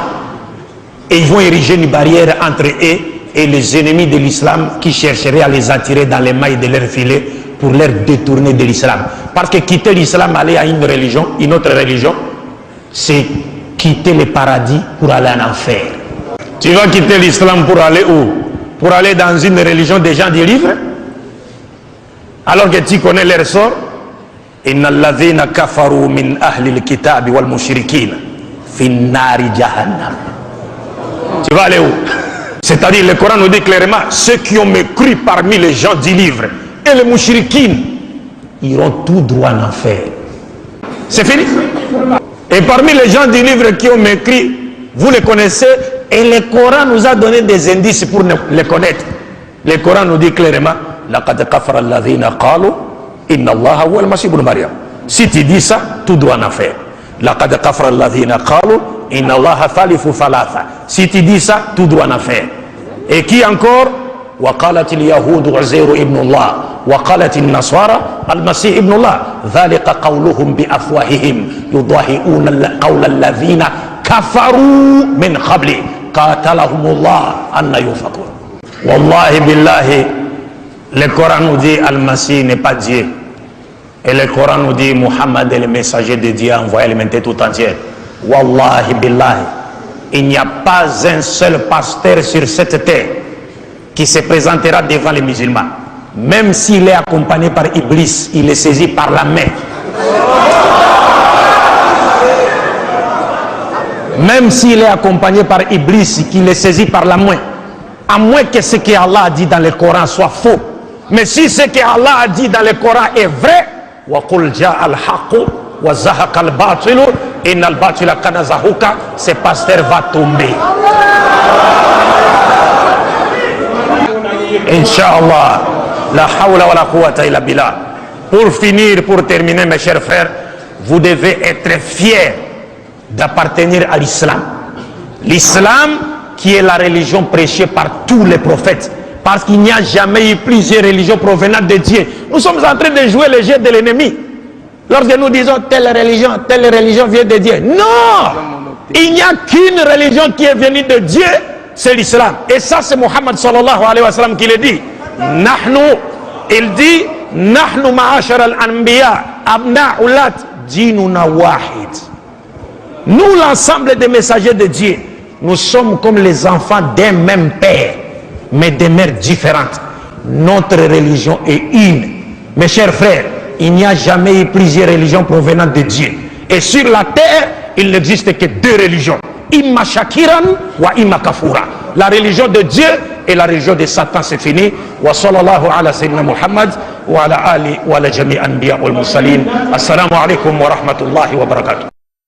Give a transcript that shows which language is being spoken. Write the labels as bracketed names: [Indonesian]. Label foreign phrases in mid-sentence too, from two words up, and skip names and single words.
[French] Et ils vont ériger une barrière entre eux et les ennemis de l'islam qui chercheraient à les attirer dans les mailles de leur filet pour les détourner de l'islam. Parce que quitter l'islam, aller à une autre religion, c'est quitter le paradis pour aller en enfer. Tu vas quitter l'islam pour aller où? Pour aller dans une religion des gens du livre? Alors que tu connais leur sort. [Arabic] إن الذين كفروا من أهل الكتاب والمشركين في نار جهنم. [French] Tu vas aller où? C'est-à-dire, le Coran nous dit clairement, ceux qui ont mécru parmi les gens du livre et les mouchriquins iront tout droit en enfer. C'est fini. Et parmi les gens du livre qui ont mécrit, vous les connaissez, et le Coran nous a donné des indices pour les connaître. Le Coran nous dit clairement, [Arabic] لقد كفر الذين قالوا إن الله هو المسيح ابن مريم. [French] Si tu dis ça, tout droit en enfer. [Arabic] لقد كفر الذين قالوا إن الله ثالث ثلاثة. [French] Si tu dis ça, tout droit en enfer. Et qui encore? [Arabic] وقالت اليهود عزير ابن الله وقالت النصارى المسيح ابن الله ذلك قولهم بأفواههم يضاهئون قول الذين كفروا من قبل قاتلهم الله أن يؤفكون. والله بالله, [French] le Coran nous dit Al-Masih n'est pas Dieu, et le Coran nous dit Muhammad est le messager de Dieu envoyé à l'humanité tout entière. [Arabic] والله بالله, [French] il n'y a pas un seul pasteur sur cette terre qui se présentera devant les musulmans, même s'il est accompagné par Iblis, il est saisi par la main. Même s'il est accompagné par Iblis, qu'il est saisi par la main, à moins que ce que Allah a dit dans le Coran soit faux. Mais si ce que Allah a dit dans le Coran est vrai, [Arabic] وَقُلْ جَاءَ الْحَقُّ وَزَهَقَ الْبَاطِلُ إن الباطل كان زهوقا, [French] ce pasteur va tomber. Inch'Allah. [Arabic] لا حول ولا قوة إلا بالله. [French] Pour finir, pour terminer, mes chers frères, vous devez être fiers d'appartenir à l'islam. L'islam qui est la religion prêchée par tous les prophètes. Parce qu'il n'y a jamais eu plusieurs religions provenant de Dieu. Nous sommes en train de jouer le jeu de l'ennemi. Lorsque nous disons telle religion vient de Dieu. Non! Il n'y a qu'une religion qui est venue de Dieu, c'est l'islam. Et ça, c'est [Arabic] محمد صلى الله عليه وسلم [French] qui le dit. Il dit, [Arabic] نحن معاشر الأنبياء أبناء علات ديننا واحد. [French] Nous, l'ensemble des messagers de Dieu, nous sommes comme les enfants d'un même père, mais de mères différentes. Notre religion est une. Mes chers frères, il n'y a jamais eu plusieurs religions provenant de Dieu. Et sur la terre, il n'existe que deux religions. [Arabic] إما شاكرا وإما كفورا. [French] La religion de Dieu et la religion de Satan, c'est fini. [Arabic] وصلى الله على سيدنا محمد وعلى آله وعلى جميع الأنبياء والمرسلين. السلام عليكم ورحمة الله وبركاته.